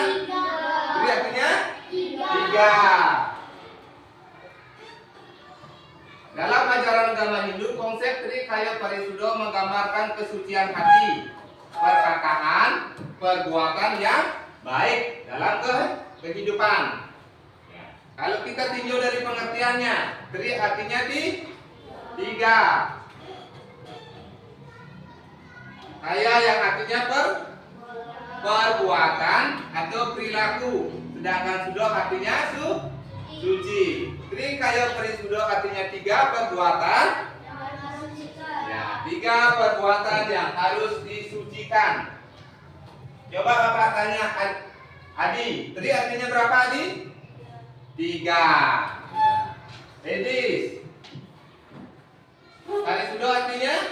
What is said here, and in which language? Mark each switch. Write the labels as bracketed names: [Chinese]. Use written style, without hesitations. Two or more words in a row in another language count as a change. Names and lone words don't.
[Indonesian] Tri artinya? Tiga. Dalam ajaran agama Hindu, konsep Trikaya Parisuda menggambarkan kesucian hati, perkataan, perbuatan yang baik dalam kehidupan. Ya. Kalau kita tinjau dari pengertiannya, Tri artinya tiga. Kaya yang artinya perbuatan atau perilaku, sedangkan sudah artinya suci. Trikaya Parisuda artinya tiga perbuatan. Ya, tiga perbuatan yang harus disucikan. Coba Bapak tanya Adi, Tri artinya berapa Adi? Tiga. Edis, Parisuda artinya?